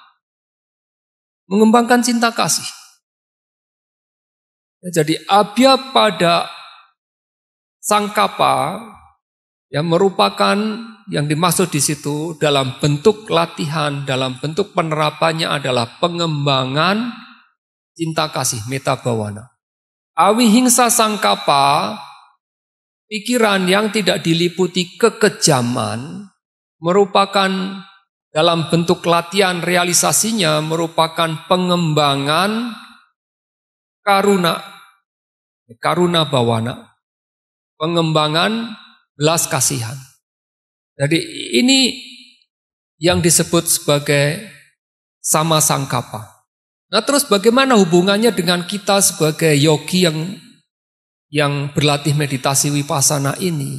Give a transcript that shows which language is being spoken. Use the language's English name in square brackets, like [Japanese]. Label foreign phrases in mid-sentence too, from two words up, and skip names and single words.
[Indonesian] Mengembangkan cinta kasih. Jadi [Pali] abhyapada sangkapa [Indonesian] yang merupakan yang dimaksud di situ dalam bentuk latihan, dalam bentuk penerapannya adalah pengembangan cinta kasih, [Pali] metta bhavana. Awihingsa sangkapa, [Indonesian] pikiran yang tidak diliputi kekejaman, merupakan dalam bentuk latihan realisasinya merupakan pengembangan [Pali] karuna bhavana, [Indonesian] pengembangan belas kasihan. Jadi ini yang disebut sebagai [Pali] sama sangkapa. [Indonesian] Nah terus bagaimana hubungannya dengan kita sebagai yogi yang berlatih meditasi vipassana ini?